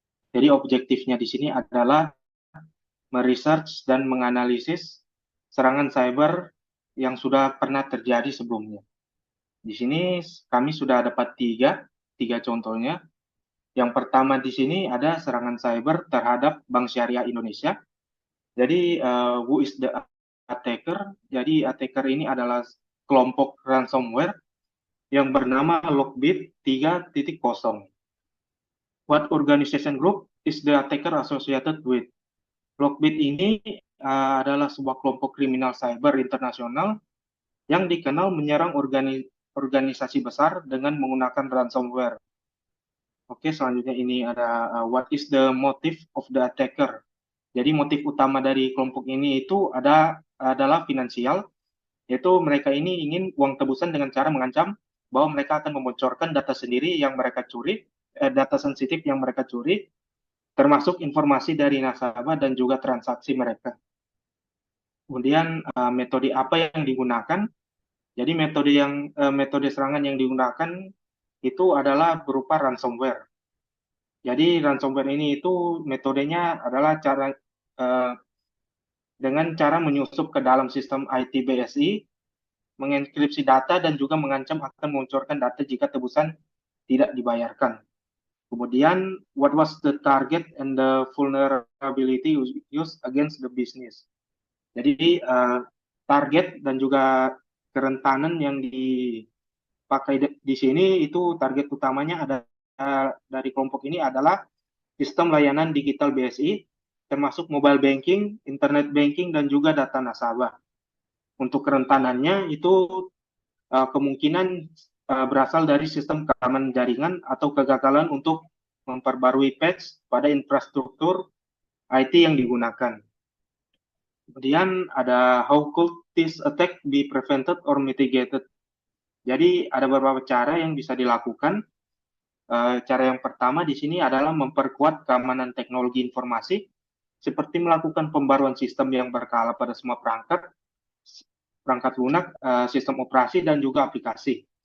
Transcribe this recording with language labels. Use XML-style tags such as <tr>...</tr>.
<id>Jadi objektifnya di sini adalah meresearch dan menganalisis serangan cyber yang sudah pernah terjadi sebelumnya. Di sini kami sudah dapat tiga contohnya. Yang pertama di sini ada serangan cyber terhadap Bank Syariah Indonesia. Jadi</id> <en>who is the attacker?</en> <id>Jadi attacker ini adalah kelompok ransomware yang bernama Lockbit 3.0.</id> <en>What organization group is the attacker associated with?</en> <id>Lockbit ini adalah sebuah kelompok kriminal cyber internasional yang dikenal menyerang organisasi besar dengan menggunakan ransomware. Oke, selanjutnya ini ada</id> <en>what is the motive of the attacker.</en> <id>Jadi motif utama dari kelompok ini itu adalah finansial, yaitu mereka ini ingin uang tebusan dengan cara mengancam bahwa mereka akan membocorkan data sendiri yang mereka curi, data sensitif yang mereka curi, termasuk informasi dari nasabah dan juga transaksi mereka. Kemudian metode apa yang digunakan? Jadi metode serangan yang digunakan itu adalah berupa ransomware. Jadi ransomware ini itu metodenya adalah dengan cara menyusup ke dalam sistem IT BSI, mengenkripsi data dan juga mengancam akan mengucurkan data jika tebusan tidak dibayarkan. Kemudian,</id> <en>what was the target and the vulnerability used against the business?</en> <id>Jadi target dan juga kerentanan yang dipakai di sini itu target utamanya ada dari kelompok ini adalah sistem layanan digital BSI, termasuk mobile banking, internet banking, dan juga data nasabah. Untuk kerentanannya itu kemungkinan berasal dari sistem keamanan jaringan atau kegagalan untuk memperbarui patch pada infrastruktur IT yang digunakan. Kemudian ada</id> <en>how could this attack be prevented or mitigated?</en> <id>Jadi ada beberapa cara yang bisa dilakukan. Cara yang pertama di sini adalah memperkuat keamanan teknologi informasi, seperti melakukan pembaruan sistem yang berkala pada semua perangkat lunak, sistem operasi, dan juga aplikasi.</id>